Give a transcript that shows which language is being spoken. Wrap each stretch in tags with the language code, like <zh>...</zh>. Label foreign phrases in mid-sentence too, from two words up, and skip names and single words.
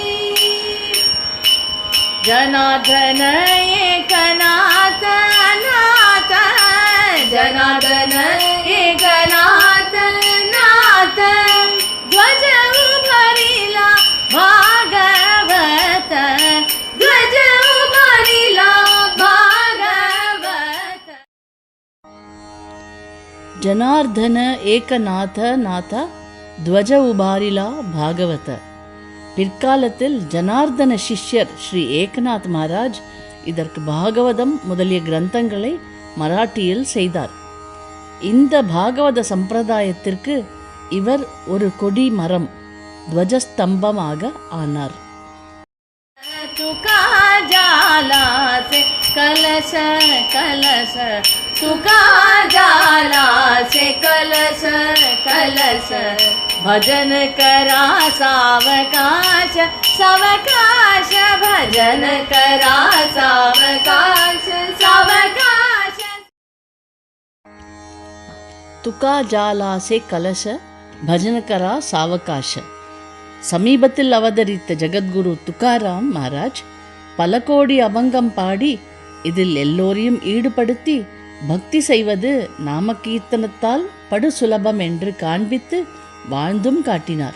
<mr>जनार्दन एकनाथ नाथ जनार्दन एकनाथ नाथ ध्वज उभरिला भागवत ध्वज जनार्दन एकनाथ नाथ ध्वज उभारिला भागवत.</mr> <ta>பிற்காலத்தில் ஜனார்தன சிஷ்யர் ஸ்ரீ ஏகநாத் மகாராஜ் இதற்கு பாகவதம் முதலிய கிரந்தங்களை மராட்டியில் செய்தார். இந்த பாகவத சம்பிரதாயத்திற்கு இவர் ஒரு கொடி மரம் துவஜஸ்தம்பமாக ஆனார்.</ta> <mr>तुका जाला से कलश कलश तुका जाला से कलश कलश भजन करा सावकाश सावकाश भजन करा सावकाश सावकाश तुका जालासे कलश भजनकरा सावकाश.</mr> <ta>சமீபத்தில் அவதரித்த ஜெகத்குரு துகாராம் மகாராஜ் பல கோடி அபங்கம் பாடி இதில் எல்லோரையும் ஈடுபடுத்தி பக்தி செய்வது நாமகீர்த்தனத்தால் படு சுலபம் என்று காண்பித்து வாழ்ந்தும் காட்டினார்.</ta>